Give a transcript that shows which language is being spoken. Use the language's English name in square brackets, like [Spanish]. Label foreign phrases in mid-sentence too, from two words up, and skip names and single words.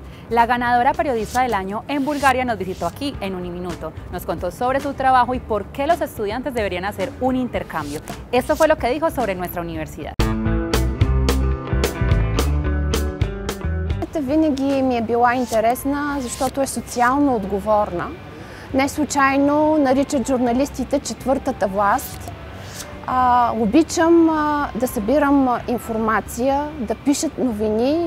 [Spanish] La ganadora periodista del año en Bulgaria nos visitó aquí en Uniminuto. Nos contó sobre su trabajo y por qué los estudiantes deberían hacer un intercambio. Esto fue lo que dijo sobre nuestra universidad. [Bulgarian] Винаги ми е била интересна, защото е социално отговорна. Не случайно наричат журналистите четвъртата власт. Обичам да събирам информация, да пишат новини.